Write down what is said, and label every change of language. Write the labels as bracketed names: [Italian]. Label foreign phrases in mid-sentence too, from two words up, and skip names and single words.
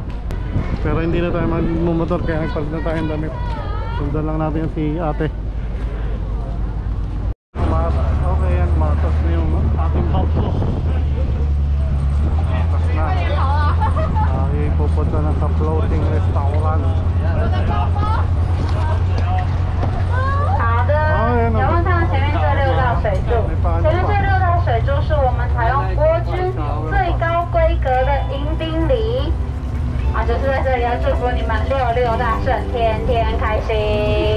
[Filipino] Pero hindi na tayo magmumotor kaya nagpalit na tayo ng damit. Sundan lang natin si ate. Okay yan, matas na yung ating house. Matas na. Ay, pupunta na sa [English] floating restaurant. [Chinese] 好的，遥望上前面这6道水柱，前面这6道水柱是我们采用国军最高规格的迎宾礼，就是在这里要祝福你们66大顺，天天开心。